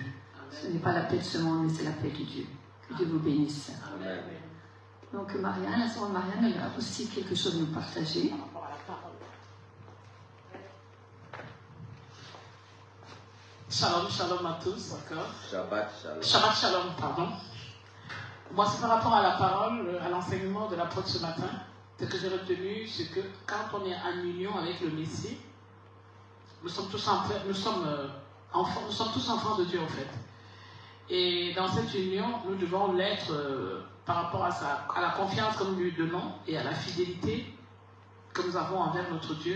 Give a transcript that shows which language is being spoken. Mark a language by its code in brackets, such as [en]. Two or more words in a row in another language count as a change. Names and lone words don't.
[fr] Ce n'est pas la paix de ce monde, mais c'est la paix de Dieu. Que Dieu vous bénisse. Amen. Donc Marianne, la sœur Marianne, elle a aussi quelque chose à nous partager. Shalom, shalom à tous, d'accord? [he] שבת שלום. שבת שלום, [fr] pardon. Moi, c'est par rapport à la parole, à l'enseignement de l'apôtre ce matin. Ce que j'ai retenu, c'est que quand on est en union avec le Messie, nous sommes tous enfants de Dieu, en fait. Et dans cette union, nous devons l'être par rapport à la confiance que nous lui donnons et à la fidélité que nous avons envers notre Dieu.